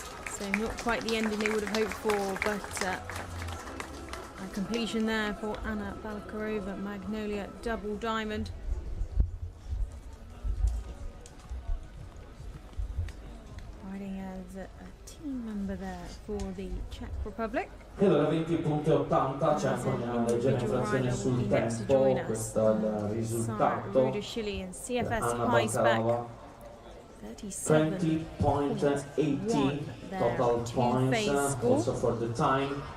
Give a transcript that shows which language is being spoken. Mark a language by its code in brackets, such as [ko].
[en] So not quite the ending they would have hoped for, but a completion there for Anna Balkarova, Magnolia Double Diamond. Riding as a team member there for the Czech Republic. [it] E allora 20.80, c'è anche una leggera inflazione sul tempo, questo è il risultato. [en] CFS High Spec. 20.80 total points, also for the time.